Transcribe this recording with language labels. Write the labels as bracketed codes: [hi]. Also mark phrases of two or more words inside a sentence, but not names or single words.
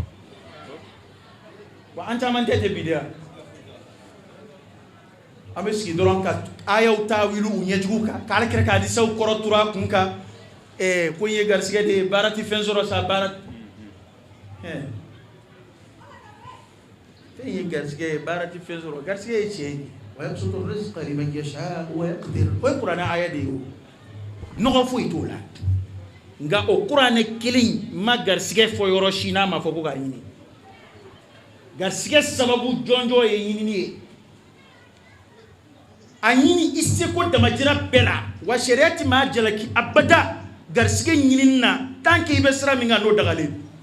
[bm] wa an caman tɛ bi de yan an bɛ sigi dɔrɔn ka ayaw taawili u ɲɛjugu kan k'ale kɛrɛ k'a disaw kɔrɔ tura a kun kan ko n ye garisɛgɛ de ye baara tɛ fɛn sɔrɔ sa baara fɛn ye garisɛgɛ ye baara tɛ fɛn sɔrɔ garisɛgɛ ye tiɲɛ ye [ar] ويبسط الرزق لمن يشاء ويقدر [bm] o ye kuranɛ aya de ye o nɔgɔ foyi t'o la nka o kuranɛ kelen ma garisɛgɛ fɔ yɔrɔ si n'a ma fɔ ko k'a ɲini garisɛgɛ sababu jɔnjɔ ye ɲinini ye a ɲini i seko damajira bɛɛ la wa sariya ti maa jalaki abada garisɛgɛ ɲinini na [fr] tant que [bm] i bɛ sira min kan n'o dagalen